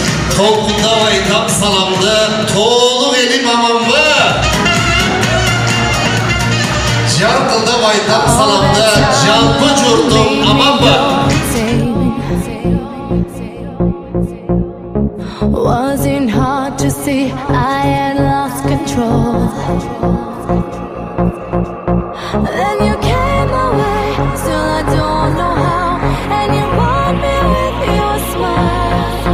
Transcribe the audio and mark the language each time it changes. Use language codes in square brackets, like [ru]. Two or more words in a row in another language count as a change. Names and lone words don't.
[kk] Толқында айтам саламды, толық елім аманбы. Жарқылда айтам саламды, жалпы жұртым аманбы. [en] Wasn't hard to see I had lost control. Then you came my way, still I don't know how. And you want me with your smile.